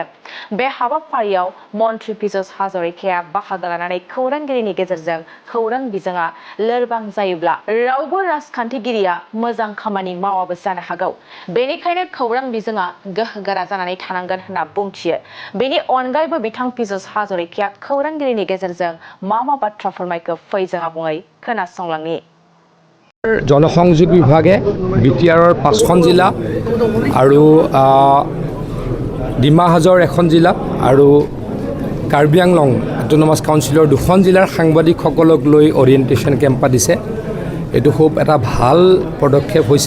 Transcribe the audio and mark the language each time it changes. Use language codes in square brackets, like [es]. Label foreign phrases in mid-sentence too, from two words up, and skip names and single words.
[brx] बे हाबाफारियाव मन्त्रि पीयूष हाजरिकाया बाहागो लानानै खौरांगिरिनि गेजेरजों खौरां बिजोङा लोरबां जायोब्ला रावबो राजखान्थिगिरिया मोजां खामानि मावाबो जानो हागौ। बेनिखायनो खौरां बिजोङा गोहोगोरा जानानै थानांगोन होनना बुंथियो। बेनि अनगायैबो बिथां पीयूष हाजरिकाया खौरांगिरिनि गेजेरजों मा बाथ्रा फोरमायखो फै जों आबुङै खोनासंलांनि। [as] জনসংযোগ বিভাগে বিটিআৰৰ 5খন জিলা আৰু ডিমা হাজৰ এখন জিলা আৰু কাৰ্বি আংলং অটোনমাছ কাউন্সিলৰ 2খন জিলাৰ সাংবাদিকসকলক লৈ [en] orientation camp [as] পাতিছে। এইটো খুব এটা ভাল পদক্ষেপ হৈছে।